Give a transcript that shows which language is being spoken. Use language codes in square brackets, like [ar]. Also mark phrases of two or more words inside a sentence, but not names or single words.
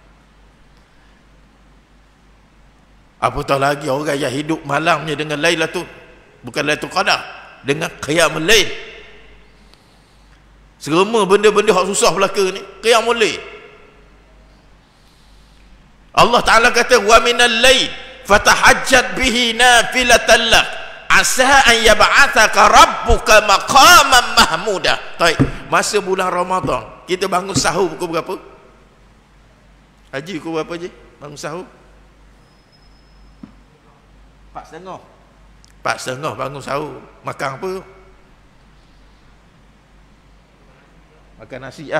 [ms] Apatah lagi orang yang hidup malamnya dengan Lailatul, bukan Lailatul Qadar, dengan [ar] قيام الليل. [ms] Semua benda-benda hak susah belaka ni [ar] قيام الليل. Allah Ta'ala kata وَمِنَ اللَّيْلِ فَتَهَجَّدْ بِهِ نَافِلَةً لَكَ عَسَى أَنْ يَبْعَثَكَ رَبُّكَ مَقَامًا مَحْمُودًا. [ms] Baik, masa bulan Ramadan kita bangun sahur pukul berapa? Haji pukul berapa je bangun sahur? 4:30. 4:30 bangun sahur. Makan apa? Makan nasi ah.